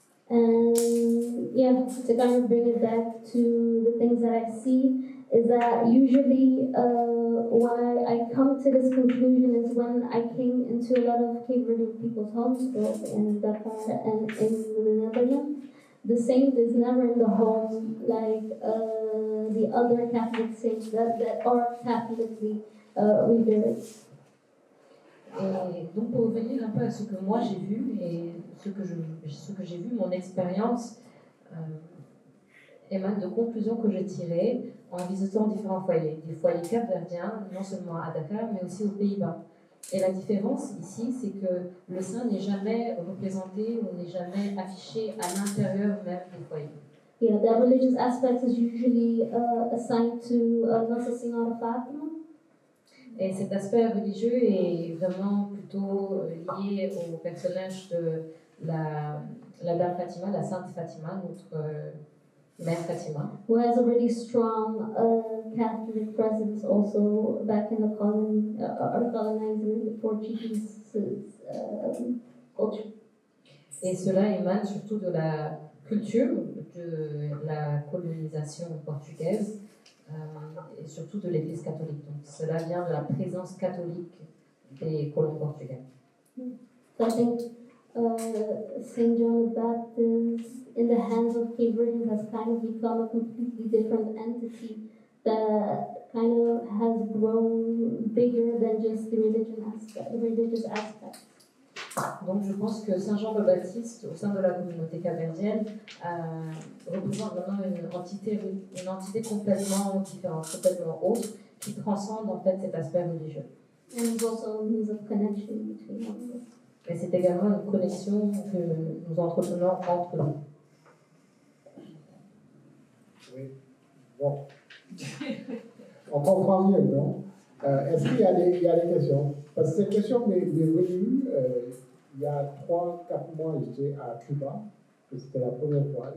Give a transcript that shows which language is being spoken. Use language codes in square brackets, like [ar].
[en] And yeah, to kind of bring it back to the things that I see is that usually why I come to this conclusion is when I came into a lot of Cape Verdean people's homes, both in Dakar and in the Netherlands. The saint is never in the home like the other Catholic saints that are Catholically revered. [fr] Et donc pour revenir un peu à ce que moi j'ai vu et ce que j'ai vu, mon expérience émane de conclusions que j'ai tirées en visitant différents foyers, des foyers capverdiens, non seulement à Dakar mais aussi aux Pays-Bas. Et la différence ici, c'est que le saint n'est jamais représenté ou n'est jamais affiché à l'intérieur même des foyers. [en] Yeah, the religious aspect is usually assigned to Nossa Senhora Fátima. [fr] Et cet aspect religieux est vraiment plutôt lié au personnage de la Dame Fatima, la Sainte Fatima, notre Mère Fatima. [en] Who has a really strong Catholic presence also back in the colonizing the Portuguese culture. [fr] Et cela émane surtout de la culture de la colonisation portugaise et surtout de l'Église catholique. Donc cela vient de la présence catholique des colons portugais. [en] So I think Saint John the Baptist in the hands of Cape Verdeans has kind of become a completely different entity that kind of has grown bigger than just the religious aspect. [fr] Donc je pense que Saint Jean le Baptiste, au sein de la communauté capverdienne, représente vraiment une entité complètement différente, complètement autre, qui transcende en fait cet aspect religieux. [en] And there's also a means of connection between all of us. [fr] Et c'est également une connexion que nous entretenons entre nous. Oui. Bon. On comprend mieux, non? Est-ce qu'il y a des questions? Parce que cette question m'est venue il y a 3-4 mois, j'étais à Cuba, c'était la première fois.